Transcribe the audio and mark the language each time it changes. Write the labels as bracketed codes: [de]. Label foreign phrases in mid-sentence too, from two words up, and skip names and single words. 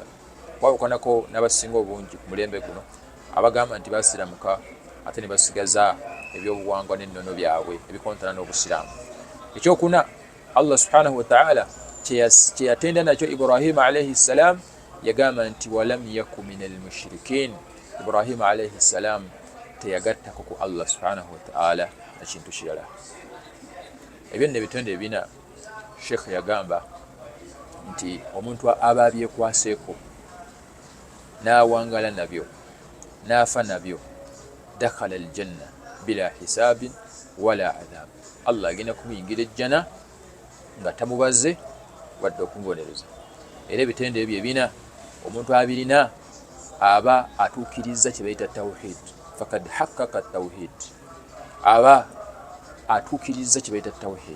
[lg] Kwawukanako n'abasinga obungi ku mulembe guno abagamba nti basiramuka ate ne basigaza ebyobuwangwa n'ennono byabwe ebikontana n'obusiraamu. Ekyokuna Allah [ar] سبحانه وتعالى [lg] kyeyatenda nakyo Ibrahima [ar] عليه السلام, [lg] yagamba nti [ar] ولم يك من المشركين. [lg] Ibrahima [ar] عليه السلام [lg] teyagattako ku Allah [ar] سبحانه وتعالى [lg] ekintu kirala. Ebyo nno ebitonde ebina Sheikh yagamba nti omuntu aba abyekwaseeko n'awangala nabyo n'afa nabyo, [ar] دخل الجنة بلا حساب ولا عذاب, [lg] Allah agenda kumuyingira ejjana nga tamubaze wadde okumubonereza. Era ebitendo ebyo ebina omuntu abirina aba atuukiriza kye bayita tawhid, [ar] فقد حقق التوحيد, [lg] aba atuukiriza kye bayita tawhid.